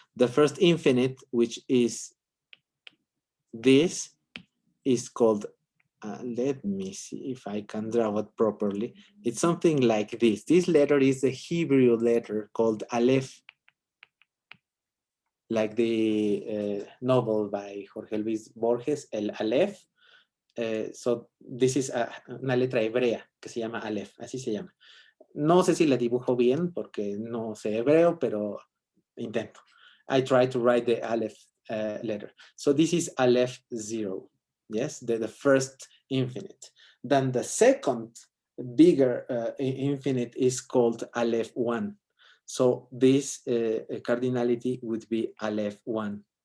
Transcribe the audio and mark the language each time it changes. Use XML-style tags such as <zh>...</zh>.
<en>The first infinite, which is this, is called, let me see if I can draw it properly. It's something like this. This letter is the Hebrew letter called Aleph, like the novel by Jorge Luis Borges, El Aleph. So this is</en> <es>una letra hebrea que se llama Aleph, así se llama. No sé si la dibujo bien porque no sé hebreo, pero intento.</es> <en>I try to write the Aleph letter. So this is Aleph 0, yes, the first infinite. Then the second bigger infinite is called Aleph 1. So this cardinality would be Aleph 1.</en>